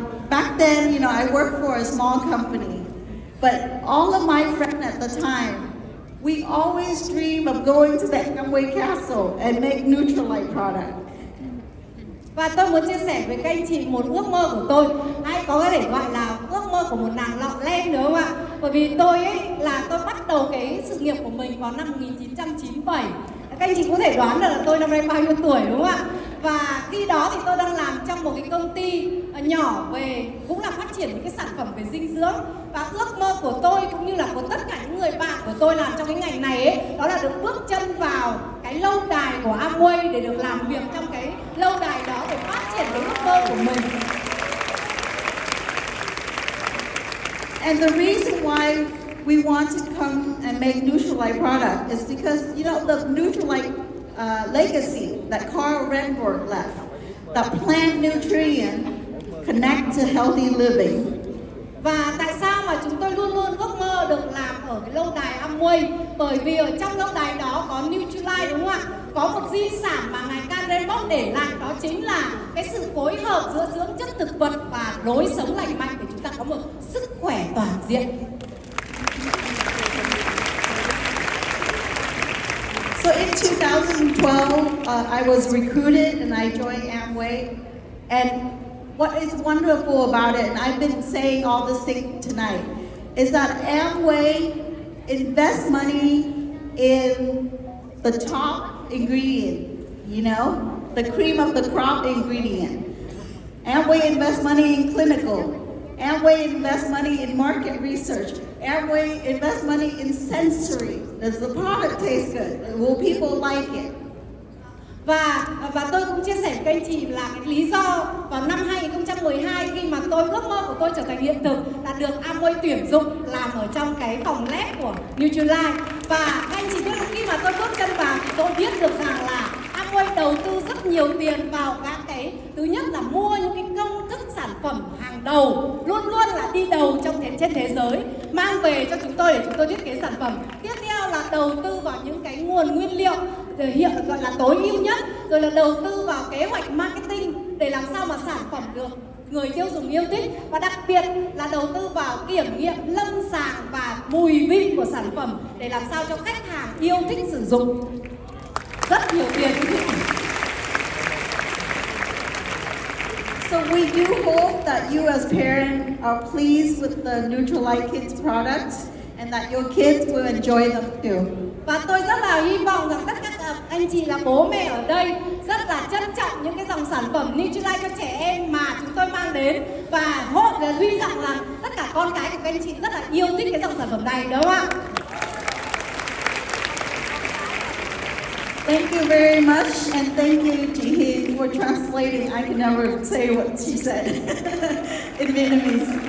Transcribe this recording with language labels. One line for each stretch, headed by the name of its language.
English: Back then, you know, I worked for a small company, but all of my friends at the time, we always dream of going to the Amway Castle and make Nutrilite product.
Vietnamese: Và tôi muốn chia sẻ với các anh chị một ước mơ của tôi, hay có thể gọi là ước mơ của một nàng lọ lem, đúng không ạ? Bởi vì tôi bắt đầu cái sự nghiệp của mình vào năm 1997. Các anh chị có thể đoán được là tôi năm nay bao nhiêu tuổi, đúng không ạ? Và khi đó thì tôi đang làm trong một cái công ty nhỏ về cũng là phát triển những cái sản phẩm về dinh dưỡng. Và ước mơ của tôi cũng như là của tất cả những người bạn của tôi làm trong cái ngành này ấy, đó là được bước chân vào cái lâu đài của Amway để được làm việc trong cái lâu đài đó để phát triển cái ước mơ của mình.
English: And the reason why we want to come and make Nutrilite product is because, you know, the Nutrilite legacy that Carl Renberg left, that plant nutrient connect to healthy living.
Vietnamese: Và tại sao mà chúng tôi luôn luôn ước mơ được làm ở cái lâu đài Amway? Bởi vì ở trong lâu đài đó có Nutrilite, đúng không ạ? Có một di sản mà ngài Carl Renberg để lại, đó chính là cái sự phối hợp giữa dưỡng chất thực vật và lối sống lành mạnh để chúng ta có một sức khỏe toàn diện.
English: So in 2012, I was recruited and I joined Amway. And what is wonderful about it, and I've been saying all this thing tonight, is that Amway invests money in the top ingredient, you know, the cream of the crop ingredient. Amway invests money in clinical. Amway invests money in market research. Amway invests money in sensory. Does the product taste good? Will people like it?
Vietnamese: Và tôi cũng chia sẻ với anh chị là cái lý do vào năm 2012 khi mà ước mơ của tôi trở thành hiện thực là được Amway tuyển dụng làm ở trong cái phòng lab của Nutrilite. Và các anh chị biết khi mà tôi bước chân vào thì tôi biết được rằng là Amway đầu tư rất nhiều tiền vào các cái, thứ nhất là mua những cái công thức sản phẩm hàng đầu, luôn luôn là đi đầu trên thế giới, mang về cho chúng tôi để chúng tôi thiết kế sản phẩm. Tiếp theo là đầu tư vào những cái nguồn nguyên liệu gọi là tối ưu nhất, rồi là đầu tư vào kế hoạch marketing để làm sao mà sản phẩm được người tiêu dùng yêu thích, và đặc biệt là đầu tư vào kiểm nghiệm lâm sàng và mùi vị của sản phẩm để làm sao cho khách hàng yêu thích sử dụng. Rất nhiều tiền như thế này.
English: So we do hope that you as parents are pleased with the Nutrilite Kids products and that your kids will enjoy them too.
Vietnamese: Và tôi rất là hy vọng rằng tất cả các anh chị là bố mẹ ở đây rất là trân trọng những cái dòng sản phẩm Nutrilite cho trẻ em mà chúng tôi mang đến, và hy vọng rằng tất cả con cái của các anh chị rất là yêu thích cái dòng sản phẩm này, đúng không ạ?
English: Thank you very much, and thank you, Jihin, for translating. I can never say what she said in Vietnamese.